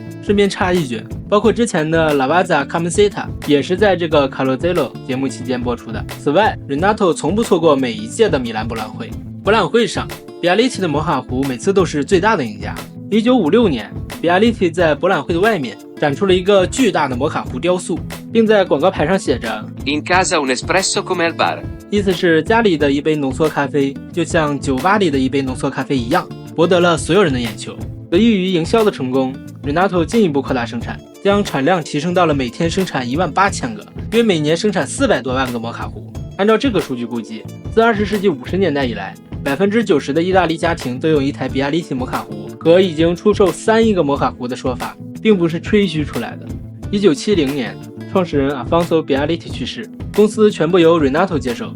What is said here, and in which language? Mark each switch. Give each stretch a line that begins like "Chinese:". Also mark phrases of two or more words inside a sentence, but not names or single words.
Chinese: 顺便插一句，包括之前的 Lavazza Camiseta 也是在这个 Carosello 节目期间播出的。此外， Renato 从不错过每一届的米兰博览会。博览会上， Bialetti 的摩卡壶每次都是最大的赢家。1956年， Bialetti 在博览会的外面展出了一个巨大的摩卡壶雕塑，并在广告牌上写着
Italian: In casa un espresso come al bar。
Chinese: 意思是家里的一杯浓缩咖啡就像酒吧里的一杯浓缩咖啡一样，博得了所有人的眼球。得益于营销的成功， Renato 进一步扩大生产，将产量提升到了每天生产18000个，约每年生产400多万个摩卡壶。按照这个数据估计，自20世纪50年代以来，90%的意大利家庭都有一台 Bialetti 摩卡壶，和已经出售3亿个摩卡壶的说法并不是吹嘘出来的。1970年，创始人 Alfonso Bialetti 去世，公司全部由 Renato 接手。